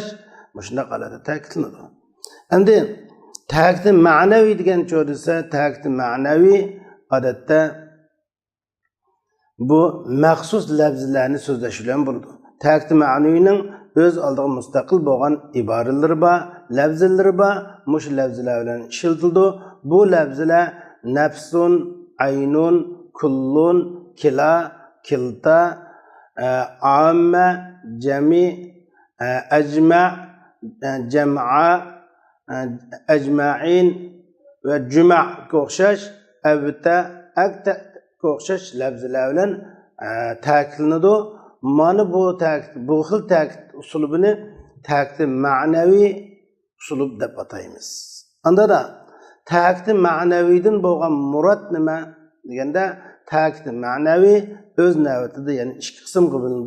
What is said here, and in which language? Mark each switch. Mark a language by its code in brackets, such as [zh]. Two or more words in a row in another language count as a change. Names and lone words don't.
[uz] Shunday qiladi ta'kidlanadi. Endi ta'kid ma'naviy degan cho'disa, ta'kid ma'naviy odatda bu maxsus lafzlarni so'zlash bilan bo'ladi. Ta'kid ma'naviyning o'z oldiga mustaqil bo'lgan iboralari bor, lafzlari bor. Mush lafzlar bilan ishlatildi. Bu lafzlar nafsun, aynun, kullun, kila, kilta, amma, jami, ajma, jam'a, ajma'in va juma' o'xshash, avta, akta o'xshash lafzlar bilan ta'kidlanadi. Mana bu xil ta'kid usulini ta'kid ma'naviy usulub deb ataymiz. Unda ta'kid ma'naviydan bo'lgan murod nima deganda, ta'kid ma'naviy o'z navbatida ya'ni ikki qismga bo'linadi.